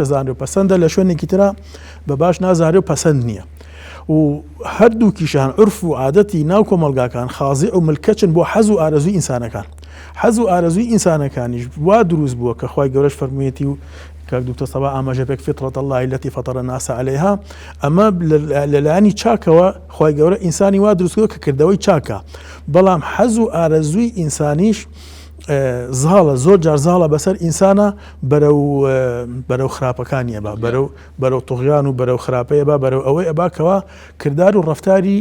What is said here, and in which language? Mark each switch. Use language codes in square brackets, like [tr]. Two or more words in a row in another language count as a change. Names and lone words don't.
[ckb] ئێزانێ و پەسەندە لە شوێنێکی ترە بە باش نازانێ و پەسەند نییە و هەردووکیشان عورف و عادەتی ناو کۆمەلگاکان خازیع و ملکەچن بۆ حەز و ئارەزووی ئینسانەکان حەز و ئارەزووی ئینسانەکانیش وا دروست بووە کە خوای گەورەش فەرموویەتی و کاک دکتۆر سەبا ئاماژە پێک [ar] فطرة الله التي فطر الناس عليها [ckb] ئەمە لەلایەنی چاکەوە خوای گەورە ئینسانی وا دروست کردووە کە کردەوەی چاکە بەڵام حەز و ئارەزووی ئینسانیش زاڵە زۆر جار زاڵە بەسەر ئینسانە بەرەو خراپەکانیە بە بەرەو توغیان و بەرەو خراپەیە بە بەرەو ئەوەی ئەباکەوە کردار و ڕفتاری